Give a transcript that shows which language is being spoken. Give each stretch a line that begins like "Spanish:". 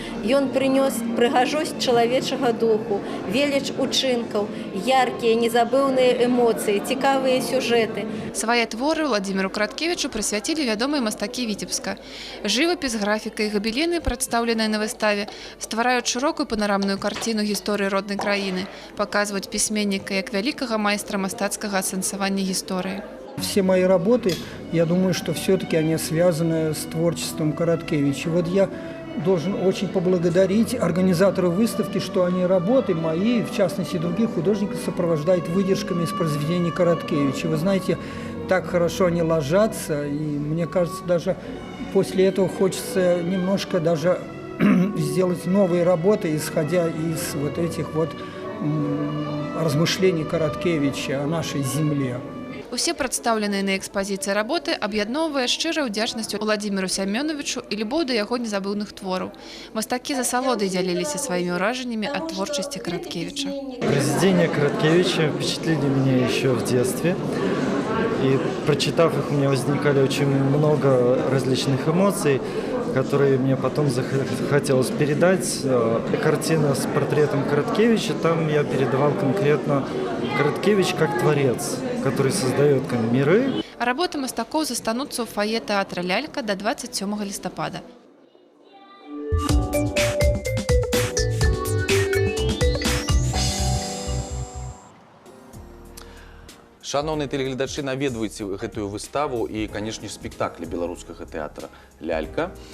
Belarusian: Ён прынёс прыгажосць чалавечага духу, веліч учынкаў, яркія, незабыўныя эмоцыі, цікавыя сюжэты. Свае творы Владимиру Краткевичу прысвяцілі вядомыя мастакі Віцебска. Жывапіс, графіка і габелены, прадстаўленыя на выставе, ствараюць шырокую панарамную карціну гісторыі роднай краіны, паказваюць пісьменніка як вялікага майстра мастацкага асэнсавання гісторыі.
Russian: Все мои работы, я думаю, что все-таки они связаны с творчеством Короткевича. Вот я должен очень поблагодарить организаторов выставки, что они работы мои, в частности других художников, сопровождают выдержками из произведений Короткевича. Вы знаете, так хорошо они ложатся, и мне кажется, даже после этого хочется немножко даже сделать новые работы, исходя из вот этих вот размышлений Короткевича о нашей земле.
Belarusian: Усе прадстаўленыя на экспазіцыі работы аб'ядноўвае шчырая ўдзячнасць Владзіміру Сямёнавічу і любоў да яго незабыўных твораў. Мастакі з асалодай дзяліліся сваімі ўражаннямі ад творчасці Короткевича.
Russian: Произведения Короткевича впечатлили меня еще в детстве. И прочитав их, у меня возникали очень много различных эмоций, которые мне потом захотелось передать. Картина с портретом Короткевича, там я передавал конкретно Короткевич как творец, который создает миры.
Belarusian: Работы мастакоў застануцца ў фае тэатра «Лялька» до 27 лістапада. Шановныя тэлегледачы, наведвайце гэтую выставу і, канешне, спектаклі беларускага тэатра «Лялька».